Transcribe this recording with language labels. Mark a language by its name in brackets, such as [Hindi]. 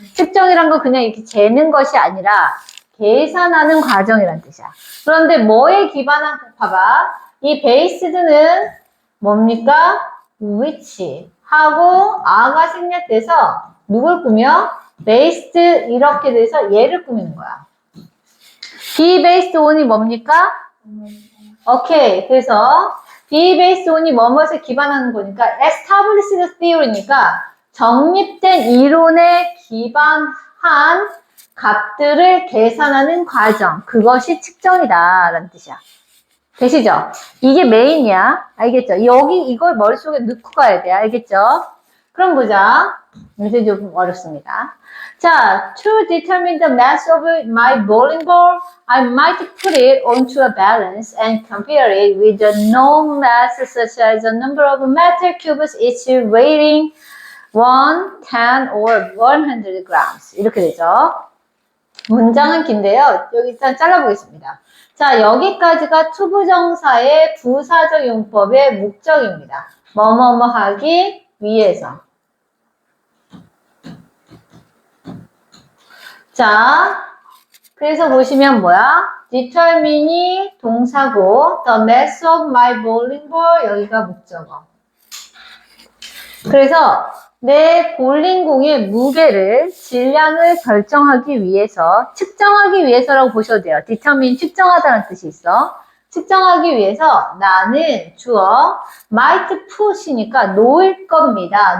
[Korean] 측정이란 건 그냥 이렇게 재는 것이 아니라 계산하는 과정이란 뜻이야. 그런데 뭐에 기반한, 봐봐. 이 based는 뭡니까? which 하고 a가 생략돼서 누굴 꾸며? based 이렇게 돼서 얘를 꾸미는 거야. be based on이 뭡니까? 오케이. 그래서 be based on이 뭐뭇을 기반하는 거니까 [English] established theory [Korean] 니까 정립된 이론에 기반한 값들을 계산하는 과정, 그것이 측정이다 라는 뜻이야. 되시죠? 이게 메인이야. 알겠죠? 여기 이걸 머릿속에 넣고 가야 돼. 알겠죠? 그럼 보자. 요새 좀 어렵습니다. 자, [English] to determine the mass of my bowling ball, I might put it onto a balance and compare it with the known mass such as the number of metal cubes each weighing 1, 10, or 100 grams. [Korean] 이렇게 되죠. 문장은 긴데요. 여기 일단 잘라보겠습니다. 자, 여기까지가 투부정사의 부사적 용법의 목적입니다. 뭐뭐뭐 하기 위해서. 자, 그래서 보시면 뭐야? [English] determine이 [Korean] 동사고 [English] the mass of my bowling ball [Korean] 여기가 목적어. 그래서 내 볼링공의 무게를 질량을 결정하기 위해서 측정하기 위해서라고 보셔도 돼요. determine 측정하다는 뜻이 있어. 측정하기 위해서 나는 주어 might put이니까 놓을 겁니다.